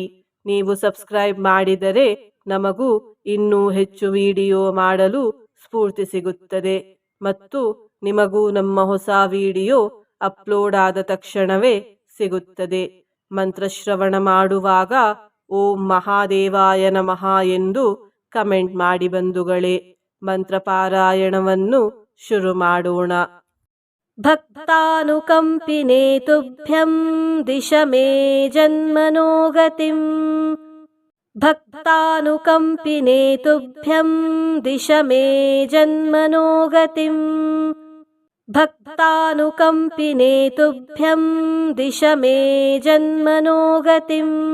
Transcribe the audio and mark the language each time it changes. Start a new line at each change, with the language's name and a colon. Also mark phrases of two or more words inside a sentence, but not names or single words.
Kannada: ನೀವು ಸಬ್ಸ್ಕ್ರೈಬ್ ಮಾಡಿದರೆ ನಮಗೂ ಇನ್ನೂ ಹೆಚ್ಚು ವಿಡಿಯೋ ಮಾಡಲು ಸ್ಫೂರ್ತಿ ಸಿಗುತ್ತದೆ ಮತ್ತು ನಿಮಗೂ ನಮ್ಮ ಹೊಸ ವಿಡಿಯೋ ಅಪ್ಲೋಡ್ ಆದ ತಕ್ಷಣವೇ ಸಿಗುತ್ತದೆ. ಮಂತ್ರಶ್ರವಣ ಮಾಡುವಾಗ
Sanskrit: ಓಂ ಮಹಾದೇವಾಯ ನಮಃ
Kannada: ಎಂದು ಕಮೆಂಟ್ ಮಾಡಿ ಬಂಧುಗಳೇ. ಮಂತ್ರ ಪಾರಾಯಣವನ್ನು ಶುರು ಮಾಡೋಣ.
Sanskrit: ಭಕ್ತಾನುಕಂಪಿನೇ ತುಭ್ಯಂ ದಿಶ ಮೇ ಜನ್ಮನೋ ಗತಿಂ. ಭಕ್ತಾನುಕಂಪಿನೇ ತುಭ್ಯಂ ದಿಶ ಮೇ ಜನ್ಮನೋ ಗತಿಂ. ಭಕ್ತಾನುಕಂಪಿನೇ ತುಭ್ಯಂ ದಿಶ ಮೇ ಜನ್ಮನೋ ಗತಿಂ.